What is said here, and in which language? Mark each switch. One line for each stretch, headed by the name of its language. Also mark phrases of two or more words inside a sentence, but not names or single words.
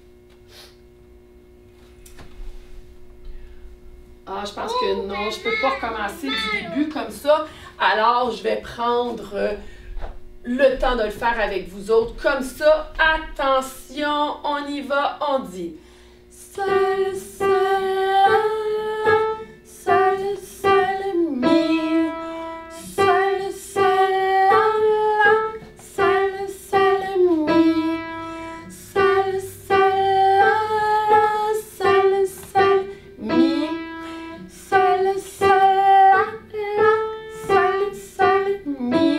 French: Ah, je pense que non, je peux pas recommencer du début comme ça. Alors, je vais prendre le temps de le faire avec vous autres comme ça. Attention, on y va, on dit Sol, Sol, La, Sol, Sol, Mi, Sol, Sol, La, Sol, Sol, Mi, Sol, Sol, La, Sol, Sol, Mi, Sol, Sol, La, Sol, Sol, Mi.